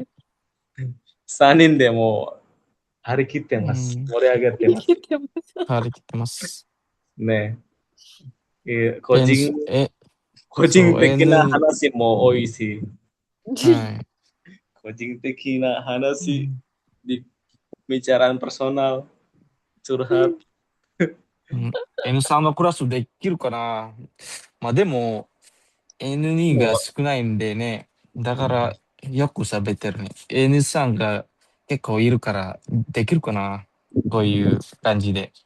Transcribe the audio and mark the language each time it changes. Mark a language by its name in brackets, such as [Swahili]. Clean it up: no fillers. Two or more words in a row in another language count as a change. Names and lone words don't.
[Japanese] 3 人でも張り切ってます。盛り上げてます。張り切ってます。ね。個人的な話も多いし。はい。個人的なう話、ん。 [Indonesian] di pembicaraan personal, curhat. [Japanese] うん。N3 のクラスできるかな。まあでも、N2 がも少ないんでね。だからよく喋ってるね。N3 が結構いるからできるかな。こういう感じで。